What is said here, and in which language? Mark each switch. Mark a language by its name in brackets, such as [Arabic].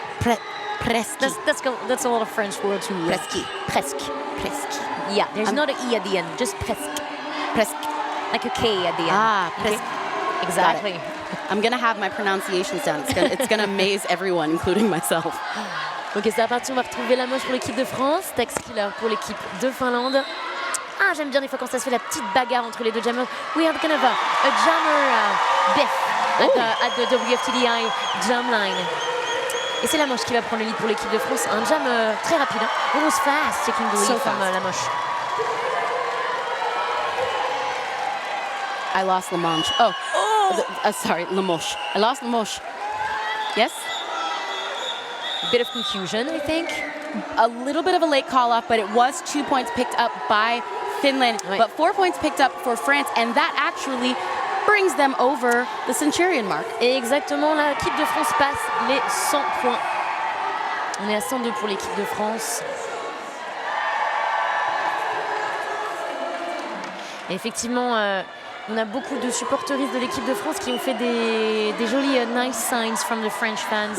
[French] Presque. [English] That's a lot of French word to Presque. Yeah, there's not an E at the end, just presque. Like a K at the end. [French] Presque. [English] Okay? Exactly. I'm gonna have my pronunciations down. It's gonna amaze everyone, including myself. [French] Ok, c'est parti, on va retrouver la moche pour l'équipe de France, Tex Killer pour l'équipe de Finlande. Ah, j'aime bien des fois quand ça se fait la petite bagarre entre les deux jammers. [English] We have kind of a jammer biff at the WFTDI jam line. [French] Et c'est la moche qui va prendre le lead pour l'équipe de France. Un jam très rapide, [English] almost fast, taking the lead from la moche. I lost La Manche. Sorry, La Moche. I lost La Moche. Yes? A bit of confusion, I think. A little bit of a late call-off, but it was 2 points picked up by Finland, but 4 points picked up for France, and that actually brings them over the Centurion mark. [French] Et exactement, l'équipe de France passe les 100 points. On est à 102 pour l'équipe de France. Et effectivement, on a beaucoup de supporteristes de l'équipe de France qui ont fait des jolis [English] nice signs from the French fans.